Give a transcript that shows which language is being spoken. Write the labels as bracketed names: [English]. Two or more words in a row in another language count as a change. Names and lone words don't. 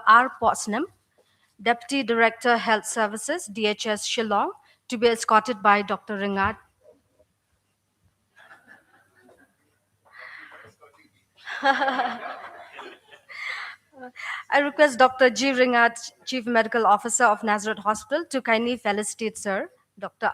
[English] R. Pottsnam, Deputy Director, Health Services, DHS Shillong, to be escorted by Dr. Ringat. I request Dr. G. Ringat, Chief Medical Officer of Nazareth Hospital, to kindly felicitate Sir Dr.